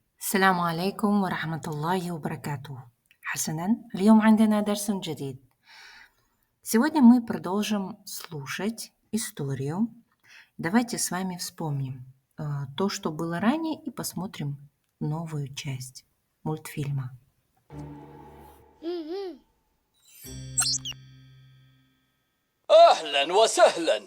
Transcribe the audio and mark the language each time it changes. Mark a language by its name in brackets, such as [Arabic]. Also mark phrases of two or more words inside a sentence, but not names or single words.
[Arabic] السلام عليكم ورحمة الله وبركاته. حسناً، اليوم عندنا درس جديد. [Russian] Сегодня мы продолжим слушать историю. Давайте с вами вспомним то, что было ранее, и посмотрим новую часть мультфильма. [Arabic] أهلا وسهلا.